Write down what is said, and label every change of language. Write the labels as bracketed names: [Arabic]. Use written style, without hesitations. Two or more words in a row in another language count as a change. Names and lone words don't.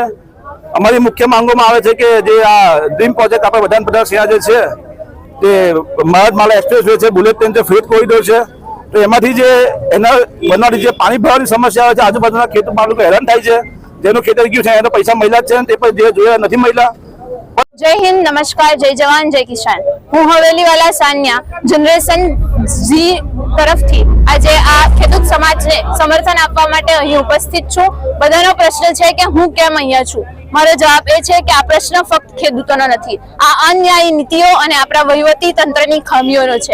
[Gujarati] અમારી મુખ્ય માંગોમાં આવે છે કે જે આ [English] dream project [Gujarati] આપણે વડાપ્રધાન શ્રી જે છે તે મહારાજમાલા [English] express way [Gujarati] છે, [English] bullet train [Gujarati] છે, [English] freight corridor [Gujarati] છે, તો એમાંથી જે એના બનવાની જે પાણી ભરવાની સમસ્યા આવે છે, આજુબાજુના ખેડૂતો લોકો હેરાન થાય છે, જેનું ખેતર ગયું છે એનો પૈસા મળ્યા જ છે તે પણ જે જોયા નથી મળ્યા। [Hindi] जय हिंद, नमस्कार, जय जवान, जय किसान। [Gujarati] હું હવેલીવાલા સાન્યા [English] generation Z [Gujarati] તરફથી આજે આ ખેડૂત સમાજને સમર્થન આપવા માટે અહીં ઉપસ્થિત છું। બધાનો પ્રશ્ન છે કે હું કેમ અહીંયા છું। મારો જવાબ એ છે કે આ પ્રશ્ન ફક્ત ખેડૂતોનો નથી, આ અન્યાયી નીતિઓ અને આપણા વહીવટી તંત્રની ખામીઓનો છે।